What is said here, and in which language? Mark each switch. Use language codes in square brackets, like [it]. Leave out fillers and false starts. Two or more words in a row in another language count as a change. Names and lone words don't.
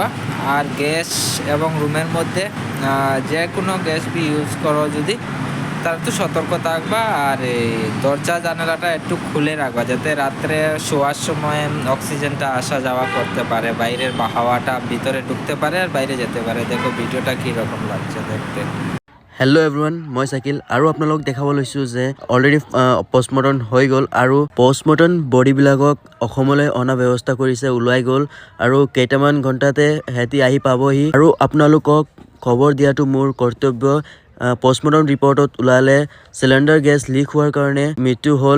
[bn] আর গ্যাস এবং রুমের মধ্যে যে কোনো [en] gas be use [bn] করো যদি তার তো সতর্ক থাকবা। আর এই দরজা জানালাটা একটু খুলে রাখবা যাতে রাত্রে শোয়ার সময় অক্সিজেনটা আসা যাওয়া করতে পারে, বাইরের হাওয়াটা ভিতরে ঢুকতে পারে আর বাইরে যেতে পারে। দেখো ভিডিওটা কীরকম লাগছে দেখতে। [en] hello everyone, [as] মই চাকিল আৰু আপোনালোক দেখাব লৈছোঁ যে অলৰেডি পষ্টমৰ্টম হৈ গ'ল আৰু পষ্টমৰ্টম বডিবিলাকক অসমলৈ অনা ব্যৱস্থা কৰিছে, ওলাই গ'ল আৰু কেইটামান ঘণ্টাতে সিহঁতি আহি পাবহি। আৰু আপোনালোকক খবৰ দিয়াটো মোৰ কৰ্তব্য। [en] postmortem report [as] ওলালে [en] cylinder gas leak [as] হোৱাৰ কাৰণে মৃত্যু হ'ল।